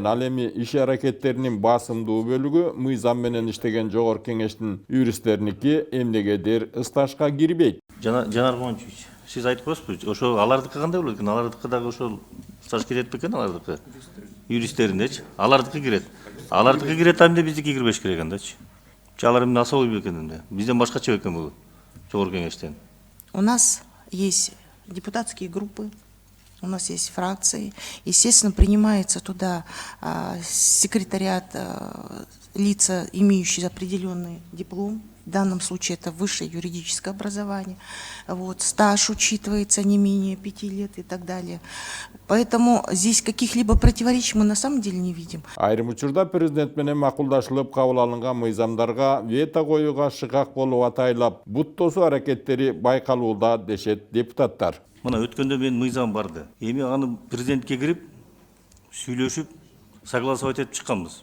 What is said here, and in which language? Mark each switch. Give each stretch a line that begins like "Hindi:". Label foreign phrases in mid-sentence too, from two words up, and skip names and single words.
Kyrgyz: Ал эми иш аракеттеринин басымдуу бөлүгү мыйзам менен иштеген жогорку кеңештин юристтериники эмнегедир стажга кирбейт. Жанар Мончевич, сиз айтып коесузбу, ошол алардыкы кандай болот экен? Алардыкы дагы ошол стаж кирет бекен алардыкы? Юристтериндечи? Алардыкы кирет. Алардыкы кирет, эмне биздики кирбеш керек андачы? Алар эмне особый бекен эмне? Бизден башкача бекен бул жогорку кеңештен?
Russian: У нас есть депутатские группы, у нас есть фракции. Естественно, принимается туда секретариат лица, имеющие определенный диплом. В данном случае это высшее юридическое образование. Вот, стаж учитывается не менее 5 лет и так далее. Поэтому здесь каких-либо противоречий мы на самом деле не видим.
Kyrgyz: Айрым учурда президент менен макулдашылып кабыл алынган мыйзамдарга вето коюуга шыкак болуп атайлап бут тосуу аракеттери байкалууда дешет депутаттар. Мына өткөндө мен мыйзам барды. Эми аны президентке кирип, сүйлөшүп, согласовать этип чыкканбыз.